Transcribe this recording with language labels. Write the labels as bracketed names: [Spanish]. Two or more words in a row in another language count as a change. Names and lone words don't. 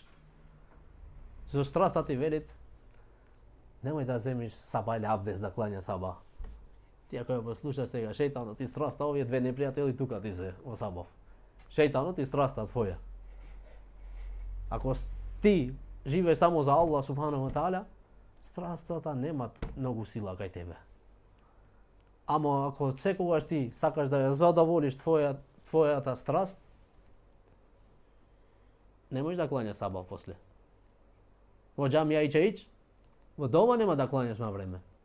[Macedonian] За страста ти велит, немој да земиш саба или абдес да клања саба. Ти ако ја послушаш сега шејтанот и страста, овие две непријатели тука ти се во сабав. Шејтанот и страста твоја. Ако ти живееш само за [Arabic] الله سبحانه وتعالى, [Macedonian] страстата немат многу сила кај тебе. Ама ако секогаш ти сакаш да ја задоволиш твојата страст, не можеш да клањаш саба после. Во џамија ич, во дома нема да клањаш на време.